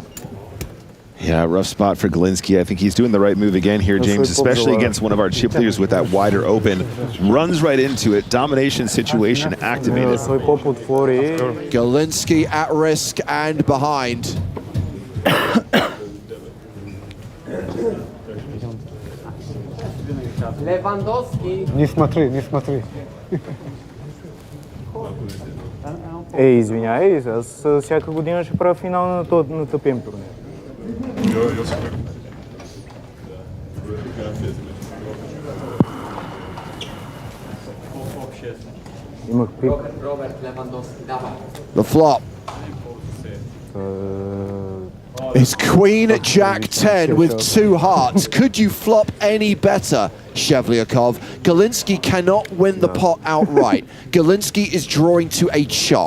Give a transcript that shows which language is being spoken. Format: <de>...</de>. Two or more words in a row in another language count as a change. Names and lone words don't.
<en>Yeah, rough spot for Galiński. I think he's doing the right move again here, James, especially against one of our chip leaders with that wider open. Runs right into it. Domination situation activated. Galiński at risk and behind. Lewandowski.</en> <ru>Не смотри, не смотри.</ru> <bg>Извиняй, аз всяка година ще правя финал на тъпен турнир. Имах пик.</bg> <pl>Robert Lewandowski, dawaj.</pl> <en>The flop is Queen Jack 10 with 2 hearts. Could you flop any better, Shevlyakov? Galiński cannot win the pot outright. Galiński is drawing to a chop.</en>